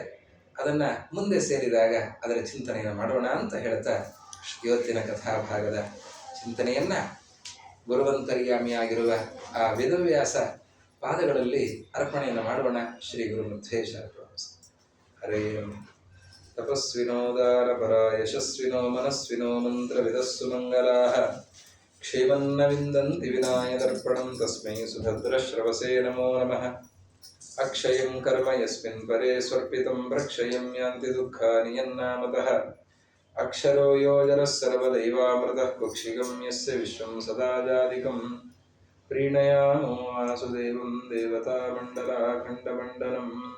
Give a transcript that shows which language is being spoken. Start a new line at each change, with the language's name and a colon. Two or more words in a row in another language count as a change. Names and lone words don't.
Kannada: ಅದನ್ನ ಮುಂದೆ ಸೇರಿದಾಗ ಅದರ ಚಿಂತನೆಯನ್ನು ಮಾಡೋಣ ಅಂತ ಹೇಳ್ತಾ ಇವತ್ತಿನ ಕಥಾಭಾಗದ ಚಿಂತನೆಯನ್ನ ಗುರುವಂತರ್ಯಾಮಿಯಾಗಿರುವ ಆ ವೇದವ್ಯಾಸ ಪಾದಗಳಲ್ಲಿ ಅರ್ಪಣೆಯನ್ನು ಮಾಡೋಣ.
Sanskrit: ಶ್ರೀ ಗುರು ಮಧ್ವೇಶ ಹರೇ ತಪಸ್ವಿನೋ ದಾನಪರ ಯಶಸ್ವಿನೋ ಮನಸ್ವಿನೋ ಮಂತ್ರವಿದಸ್ಸು ಮಂಗಲಾಃ ಕ್ಷೇಮನ್ನ ವಿಂದಂತಿ ವಿನಾಯ ದರ್ಪಣಂ ತಸ್ಮೈ ಸುಭದ್ರಶ್ರವಸೇ ನಮೋ ನಮಃ. ಅಕ್ಷಯಂ ಕರ್ಮ ಯಸ್ಮಿನ್ ಪರೇ ಸ್ವರ್ಪಿತಂ ಪ್ರಕ್ಷಯಂ ಯಾಂತಿ ದುಃಖಾನಿ ಯನ್ನಾಮತಃ. ಅಕ್ಷರೋ ಯೋಜನಃ ಸರ್ವದೈವಾಮೃತಃ ಕುಕ್ಷಿಗಂ ಯಸ್ಯ ವಿಶ್ವಂ ಸದಾ ಜಾದಿಕಂ. ಪ್ರೀಣಯಾಮೋ ವಾಸುದೇವಂ ದೇವತಾಮಂಡಲಾಖಂಡಮಂಡಲಂ.